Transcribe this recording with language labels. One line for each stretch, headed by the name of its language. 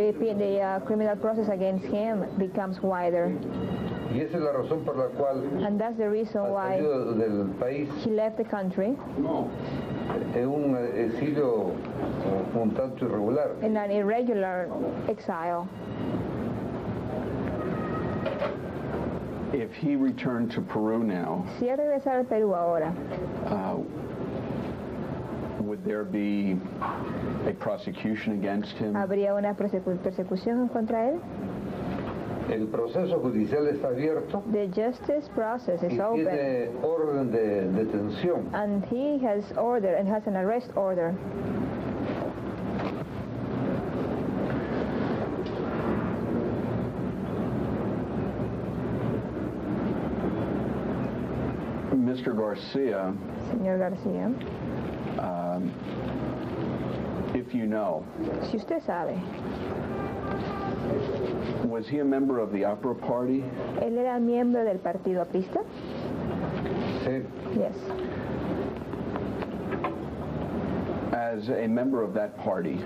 English: the criminal process against him becomes wider.
Spanish: Y esa es la razón por la cual
English: And that's the reason
Spanish: ha
English: why
Spanish: salido del país
English: he left the country
Spanish: en un exilio un tanto irregular.
English: in an irregular exile. If he returned to Peru now,
Spanish: Si él regresara al Perú ahora,
English: would there be a prosecution against him?
Spanish: ¿habría una persecución contra él? El proceso judicial está abierto
English: The justice process
Spanish: y
English: is open,
Spanish: tiene orden de detención.
English: and he has order and has an arrest order. Mr. Garcia,
Spanish: Señor García,
English: if you know,
Spanish: si usted sabe,
English: was he a member of the Opera Party?
Spanish: ¿él era miembro del Partido Aprista? Sí.
English: Yes. As a member of that party,